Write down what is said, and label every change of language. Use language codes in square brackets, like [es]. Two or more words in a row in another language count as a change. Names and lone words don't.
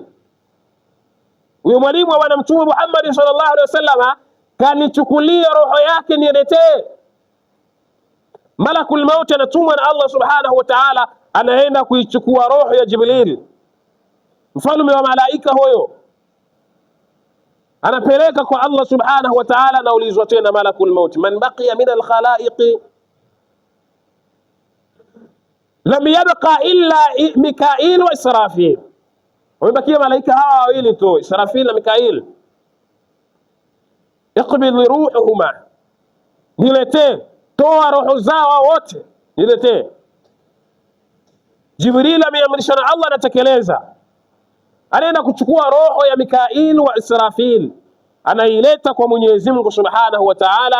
[sw] Huyo mwalimu wa bwana Mtume Muhammad [ar] صلى الله عليه وسلم [sw] kanichukulia roho yake niletee. [ar] ملك الموت [sw] anatumwa na Allah [ar] سبحانه وتعالى, [sw] anaenda kuichukua roho ya Jibril, mfalme wa malaika huyo, anapeleka kwa Allah subhanahu wa ta'ala. Naulizwa tena [ar] ملك الموت من بقي من الخلائق لم يبق إلا ميكائيل وإسرافيل. [sw] Wamebakia malaika hawa wawili tu, Israfil na Mikail. [ar] اقبض روحهما, [sw] niletee, toa roho zao wote niletee. Jibril ameamrishwa na Allah, anatekeleza, anaenda kuchukua roho ya Mikail wa Israfil, anaileta kwa Mwenyezi Mungu [ar] سبحانه وتعالى.